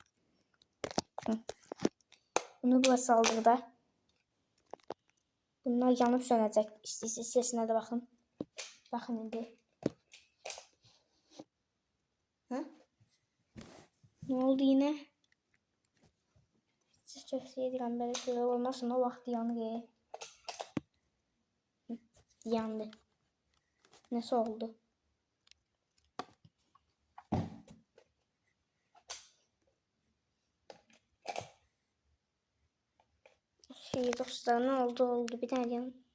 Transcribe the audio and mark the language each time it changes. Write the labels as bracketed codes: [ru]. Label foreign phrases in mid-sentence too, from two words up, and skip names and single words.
[az] Bunu bura saldıqda bunlar yanıb sönəcək. İstəyirsiniz sesinə də baxın. [tr] Baxın indi. Ne oldu yine? [az] Siz tövsiye edirəm belə şeyler olmasın. O vaxt yanır. Yandı. [tr] Nasıl oldu? Dostlar, ne oldu? Bir tane yanım.